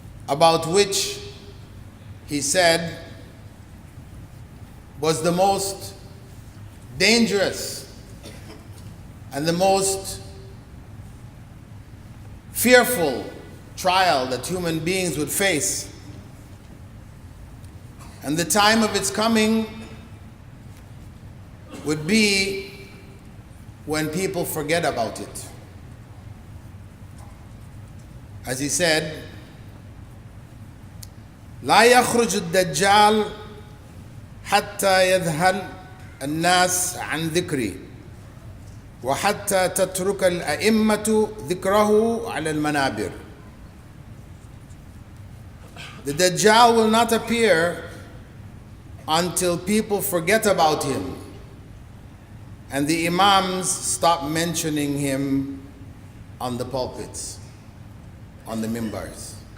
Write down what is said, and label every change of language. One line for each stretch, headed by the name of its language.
English: about which he said was the most dangerous and the most fearful trial that human beings would face. And the time of its coming would be when people forget about it. As he said,
Arabic: لا يخرج الدجال حتى يذهل الناس عن ذكري وحتى تترك الأئمة ذكره على المنابر.
English: The Dajjal will not appear until people forget about him and the Imams stop mentioning him on the pulpits, on the mimbars.